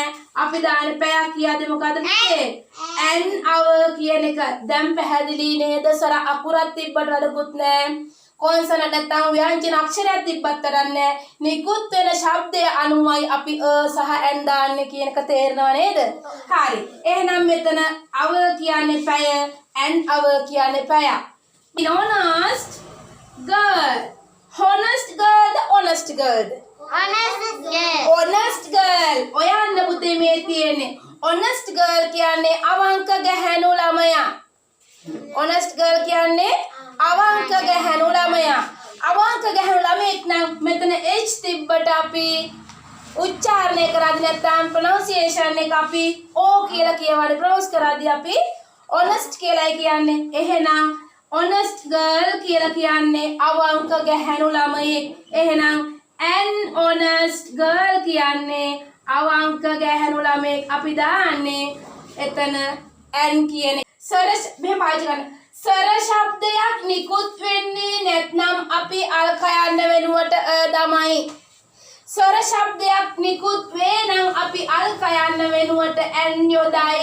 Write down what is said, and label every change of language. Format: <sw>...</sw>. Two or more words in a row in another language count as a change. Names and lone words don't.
<si>අපි දාන්නේ පැයක් කියද්දි මොකද්ද පුතේ?</si> <en>an hour</en> <si>කියන එක. දැන් පැහැදිලි නේද? ස්වර අකුරක් තිබ්බට වැඩකුත් නැහැ. consonant නැත්නම් ව්‍යංජන අක්ෂරයක් තිබ්බත් කරන්නේ නිකුත් වෙන ශබ්දය අනුමයි අපි සහ an දාන්නේ කියන එක තේරෙනව නේද? හරි. එහෙනම් මෙතන අව කියන්නේ පැය</si> <en>and hour</en> <si>කියන්නේ පැයක්.</si> <en>honest girl. honest girl.</en> <si>ඔයන්න පුතේ මේ තියෙන්නේ</si> <en>honest girl</en> <si>කියන්නේ අවංක ගැහැණු ළමයා.</si> <en>honest girl</en> <si>කියන්නේ අවංක ගැහැණු ළමයා. අවංක ගැහැණු ළමෙක් නම් මෙතන h තිබ්බට අපි උච්චාරණය කරද්දී නැත්නම් ප්‍රොනන්සියේෂන් එක අපි ඕ කියලා කියවන්නේ ප්‍රොනවුන්ස් කරද්දී අපි honest කියලායි කියන්නේ. එහෙනම්</si> <en>honest girl</en> <si>කියලා කියන්නේ අවංක ගැහැණු ළමයෙක්. එහෙනම්</si> <en>an honest girl</en> <si>කියන්නේ අවංක ගැහැණු ළමයෙක්. අපි දාන්නේ එතන an කියන සර මෙහෙම පාවිච්චි කරන්න. සර ශබ්දයක් නිකුත් වෙන්නේ නැත්නම් අපි අල්ක යන්න වෙනුවට තමයි. සර ශබ්දයක් නිකුත් වේ නම් අපි අල්ක යන්න වෙනුවට an යොදයි.</si>